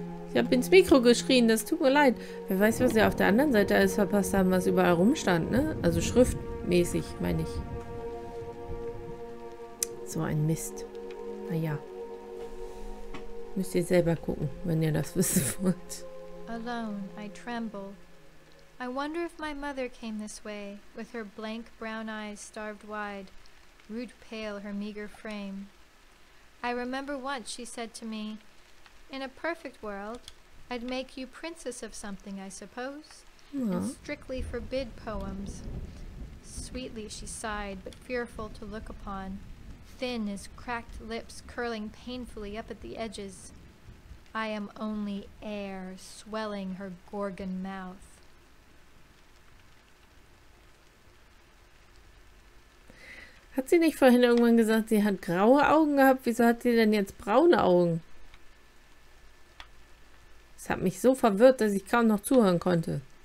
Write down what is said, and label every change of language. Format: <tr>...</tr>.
<de>Ich habe ins Mikro geschrien, das tut mir leid. Wer weiß, was wir auf der anderen Seite alles verpasst haben, was überall rumstand, ne? Also schriftmäßig, meine ich. So ein Mist. Naja. Müsst ihr selber gucken, wenn ihr das wissen wollt.</de> <en>Alone, I tremble. I wonder if my mother came this way, with her blank brown eyes starved wide, rude pale her meager frame. I remember once she said to me, in a perfect world, I'd make you princess of something, I suppose, and strictly forbid poems. Sweetly she sighed, but fearful to look upon. thin as cracked lips curling painfully up at the edges. I am only air swelling her gorgon mouth.</en> <de>Hat sie nicht vorhin irgendwann gesagt, sie hat graue Augen gehabt? Wieso hat sie denn jetzt braune Augen? Das hat mich so verwirrt, dass ich kaum noch zuhören konnte.</de>